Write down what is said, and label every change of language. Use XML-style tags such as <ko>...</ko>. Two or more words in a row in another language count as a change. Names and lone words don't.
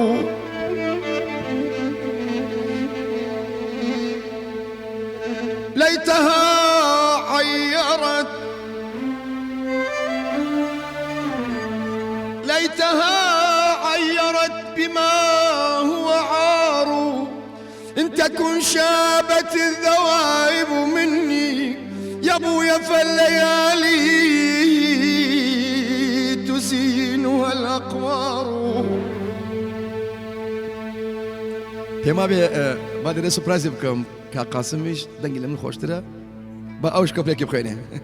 <ar>ليتها عيرت بما هو عار إن تكن شابت الذوائب مني يا ابويا فالليالي تزينها الأقوار</ar> <ckb>پێما بێ با دەرێ سوپرایزی بکەم کا قاسمیش دەنگی لە من خۆشترە بە ئەوش کۆپلێکی بخوێنێ</ckb>